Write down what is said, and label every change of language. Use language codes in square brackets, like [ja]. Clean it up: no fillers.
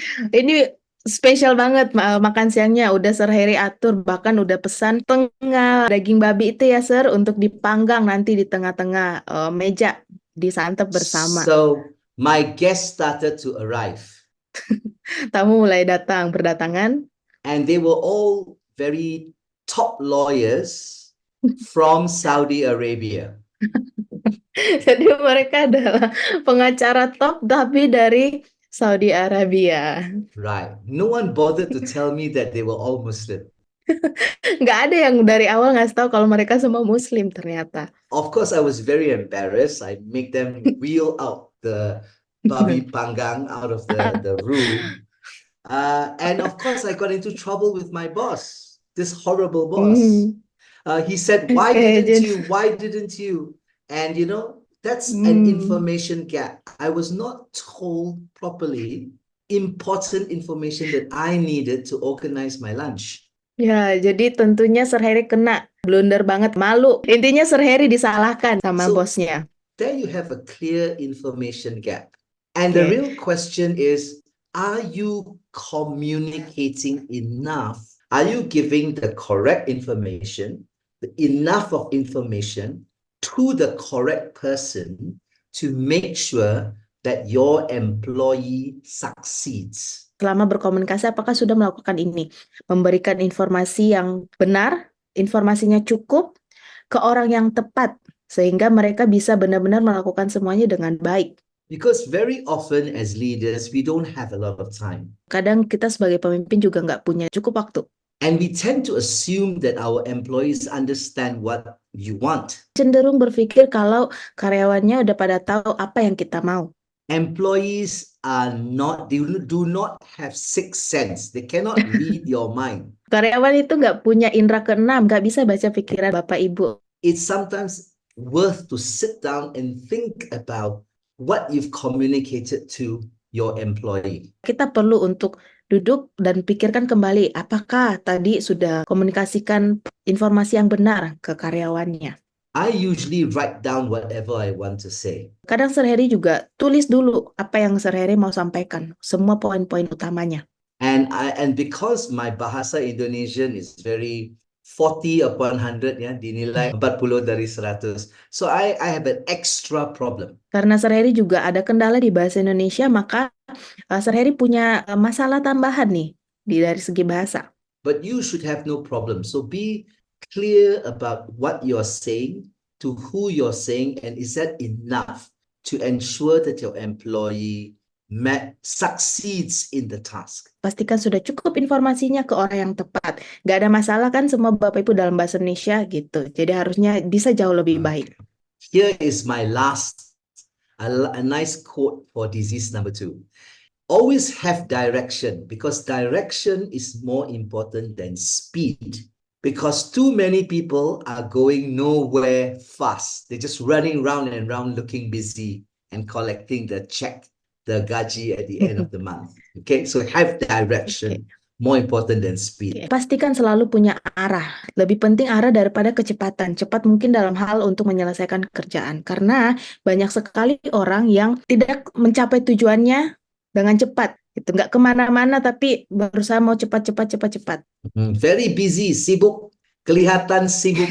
[id] Ini spesial banget makan siangnya, udah Sir Harry atur, bahkan udah pesan tengah daging babi itu ya Sir, untuk dipanggang nanti di tengah-tengah meja, disantap bersama. [en] So my guests started to arrive. [id] Tamu mulai berdatangan. [en] And they were all very top lawyers from Saudi Arabia. [id] Jadi mereka adalah pengacara top tapi dari Saudi Arabia. [en] Right. No one bothered to tell me that they were all Muslim. [id] Nggak ada yang dari awal ngasih tahu kalau mereka semua Muslim ternyata. [en] Of course, I was very embarrassed. I make them wheel out the [id] babi panggang [en] out of the room. And of course, I got into trouble with my boss, this horrible boss. He said, why didn't you? And you know, that's an information gap. I was not told properly important information that I needed to organize my lunch. [id] Ya, jadi tentunya Sir Harry kena blunder banget, malu. Intinya Sir Harry disalahkan sama bosnya. [en] There you have a clear information gap. And the real question is, are you communicating enough? Are you giving the correct information, enough of information to the correct person to make sure that your employee succeeds? [id] Selama berkomunikasi, apakah sudah melakukan ini? Memberikan informasi yang benar, informasinya cukup, ke orang yang tepat, sehingga mereka bisa benar-benar melakukan semuanya dengan baik. [en] Because very often as leaders, we don't have a lot of time. [id] Kadang kita sebagai pemimpin juga nggak punya cukup waktu. [en] And we tend to assume that our employees understand what you want. [id] Cenderung berpikir kalau karyawannya udah pada tahu apa yang kita mau. [en] Employees are not, they do not have sixth sense. They cannot read your mind. [id] Karyawan itu nggak punya indera keenam, nggak bisa baca pikiran Bapak Ibu. [en] It's sometimes worth to sit down and think about what you've communicated to your employee. [id] Kita perlu untuk duduk dan pikirkan kembali apakah tadi sudah komunikasikan informasi yang benar ke karyawannya. [en] I usually write down whatever I want to say. [id] Kadang Sir Harry juga tulis dulu apa yang Sir Harry mau sampaikan, semua poin-poin utamanya. [en] And because my bahasa Indonesian is very 40 upon 100 ya, [id] dinilai 40 dari 100. [en] So I have an extra problem. [id] Karena Sir Harry juga ada kendala di bahasa Indonesia, maka Sir Harry punya masalah tambahan nih dari segi bahasa. [en] But you should have no problem. So be clear about what you're saying, to who you're saying, and is that enough to ensure that your employee succeeds in the task. [id] Pastikan sudah cukup informasinya ke orang yang tepat. Nggak ada masalah kan semua Bapak Ibu dalam bahasa Indonesia gitu. Jadi harusnya bisa jauh lebih baik. [en] Here is my last, a nice quote for disease number 2. Always have direction, because direction is more important than speed. Because too many people are going nowhere fast. They're just running round and round looking busy and collecting the check, the gaji at the end of the month. Okay, so have direction, more important than speed. [id] Pastikan selalu punya arah. Lebih penting arah daripada kecepatan. Cepat mungkin dalam hal untuk menyelesaikan kerjaan. Karena banyak sekali orang yang tidak mencapai tujuannya dengan cepat. Itu nggak kemana-mana tapi berusaha mau cepat. [en] Very busy, [id] sibuk, kelihatan sibuk.